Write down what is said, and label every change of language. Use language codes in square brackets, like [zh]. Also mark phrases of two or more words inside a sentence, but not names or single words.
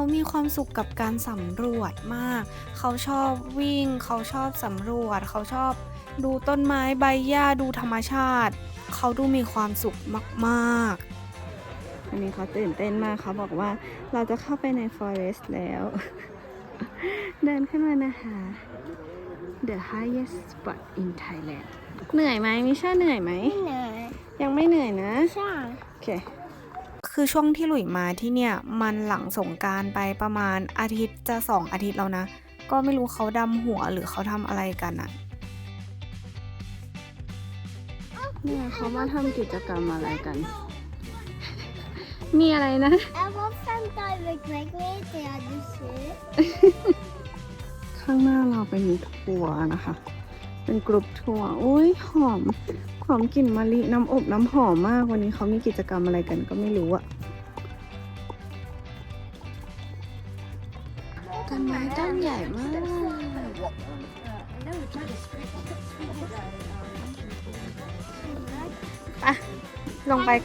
[th] มีความสุขกับการสำรวจมาก เขาชอบวิ่ง เขาชอบสำรวจ เขาชอบดูต้นไม้ใบหญ้าดูธรรมชาติ เขาดูมีความสุขมากๆ อันนี้เขาตื่นเต้นมากเขาบอกว่าเราจะเข้าไปใน forest แล้ว เดินขึ้นมานะคะ [en] the highest spot in Thailand [th] เหนื่อยไหมมิชาเหนื่อยไหม ไม่เหนื่อย ยังไม่เหนื่อยนะ ใช่ โอเค คือช่วงที่หลุยมาที่เนี่ย มันหลังสงกรานต์ไปประมาณอาทิตย์จะ2 อาทิตย์แล้วนะ ก็ไม่รู้เขาดำหัวหรือเขาทำอะไรกันอะเนี่ยเขามาทำกิจกรรมอะไรกัน มีอะไรนะ [sv] Jag var 5 dagar iväg till Adelsö. [th] ข้างหน้าเราเป็นทัวร์นะคะ เป็นกรุ๊ปทัวร์อุ้ยหอมกลิ่นมะลิน้ำอบน้ำหอมมาก วันนี้เขามีกิจกรรมอะไรกันก็ไม่รู้อะต้นไม้ต้นใหญ่มากไปลงไปกัน